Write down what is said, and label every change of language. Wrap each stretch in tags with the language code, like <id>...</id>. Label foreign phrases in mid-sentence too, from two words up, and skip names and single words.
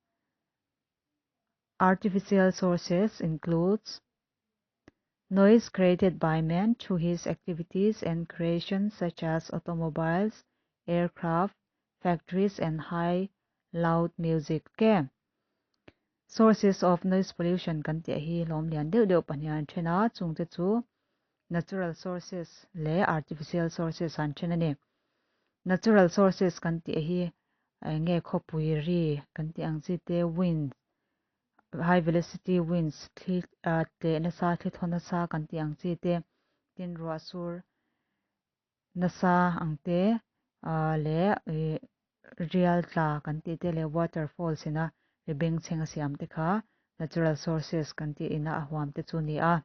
<en>Artificial sources includes noise created by man through his activities and creations such as automobiles, aircraft, factories, and high loud music. Okay. Sources of noise pollution</en> <lus>kan ti hi lom lian deuh pahnian thena chungte chu</lus> <en>natural sources</en> <lus>le</lus> <en>artificial sources</en> <lus>an thena ni.</lus> <en>Natural sources</en> <lus>kan ti hi nge khopui ri kan ti ang chi te wind,</lus> <en>high velocity winds</en> <lus>te na sa thona sa kan ti ang chi te tin ruwa sur na sa ang te le real tla kan ti te le waterfalls ina ribing chenga siam te kha</lus> <en>natural sources</en> <lus>kan ti ina ahwam te chu ni a.</lus>